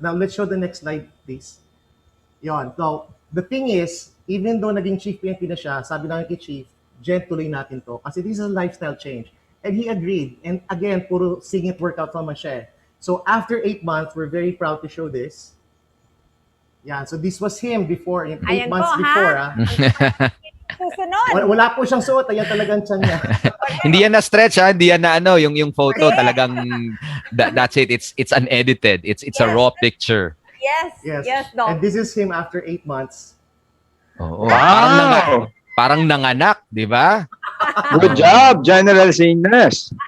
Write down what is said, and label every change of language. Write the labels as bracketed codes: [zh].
[en] Now, let's show the next slide, please. Yon. So, the thing is, even though [tl] naging chief PNP na siya, sabi namin kay chief, Jen, tuloy natin to. [en] Kasi this is a lifestyle change. And he agreed. And again, [tl] puro singit workout naman siya. [en] So, after 8 months, we're very proud to show this. Yeah, so this was him before, 8 months before. [tl] Susunod. Wala po siyang suot, ayan talagang tiyan niya. Hindi yan na-stretch, ha? Hindi yan na yung photo talagang [en] that's it. It's unedited. It's a raw picture. Yes, Doc. And this is him after 8 months. [tl] Oo. Wow! Parang nanganak, di ba? [en] Good job, General Sinas.